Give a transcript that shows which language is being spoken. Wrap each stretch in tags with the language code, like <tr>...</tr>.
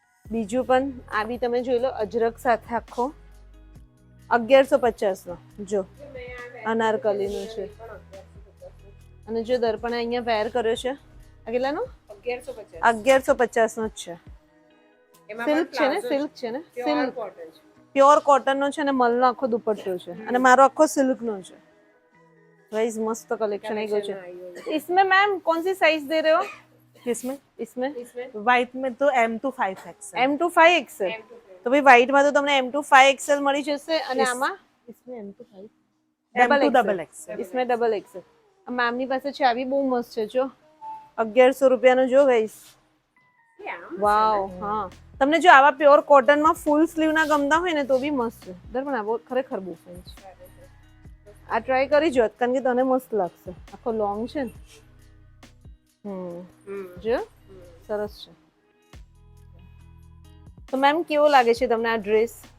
<gu>બીજું પણ આ બી તમે જોઈ લો અજરક સાથે આખો 1150 નો જો અનારકલીનું છે અને જો દર્પણ અહીંયા વેર કર્યો છે આ કેટલાનો 1150 નો જ છે સિલ્ક છે ને સિલ્ક છે ને સિલ્ક પ્યોર કોટન નો છે અને મલનો આખો દુપટ્ટો છે અને મારો આખો સિલ્ક નો છે</gu> <hi>गाइस मस्त कलेक्शन है कुछ इसमें मैम कौन सी साइज दे रहे हो किसमें इसमें व्हाइट में तो M to 5XL M to 5XL</hi> <gu>તો ભાઈ વ્હાઈટમાં તો તમને M2 5XL મળી જશે અને આમાં</gu> <hi>इसमें M2 5</hi> <en>M2 double XL.</en> <hi>इसमें डबल एक्सेल</hi> <gu>મેમની પાસે છે આવી બહુ મસ્ત છે જો 1100 રૂપિયાનો જો ગાઈસ વાવ હા તમને જો આવા પ્યોર કોટનમાં ફૂલ સ્લીવ ના ગમતા હોય ને તો બી મસ્ત છે દર્પણ આ ખરેખર બહુ ફાઇન છે આ ટ્રાય કરી જો કારણ કે તને મસ્ત લાગશે આખો લોંગ છે ને જો સરસ છે તો મેમ કેવો લાગે છે તમને આ ડ્રેસ</gu>